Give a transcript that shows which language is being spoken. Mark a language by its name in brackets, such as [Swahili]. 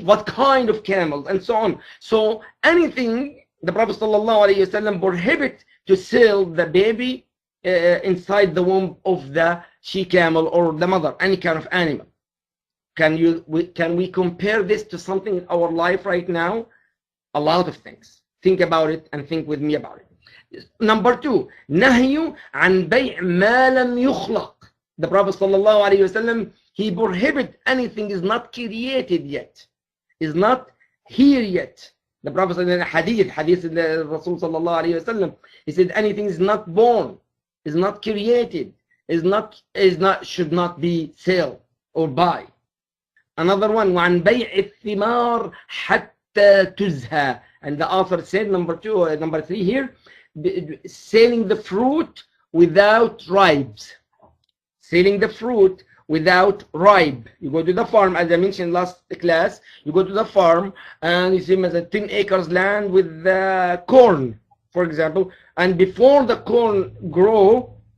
[English] What kind of camels and so on. So anything the Prophet ﷺ prohibit to sell the baby inside the womb of the she camel or the mother, any kind of animal. Can we compare this to something in our life right now? A lot of things. Think about it and think with me about it. Number two, [Arabic] نهي عن بيع ما لم يخلق. [English] The Prophet ﷺ, he prohibit anything is not created yet, is not here yet. The Prophet said in a hadith in the Rasul ﷺ, he said anything is not born, is not created, should not be sell or buy. Another one, [Arabic] وعن بيع الثمار حتى تزهى. [English] And the author said, number three here, selling the fruit without ribes. Selling the fruit without ripe. You go to the farm, as I mentioned last class, you go to the farm and you see 10 acres land with corn, for example, and before the corn grow,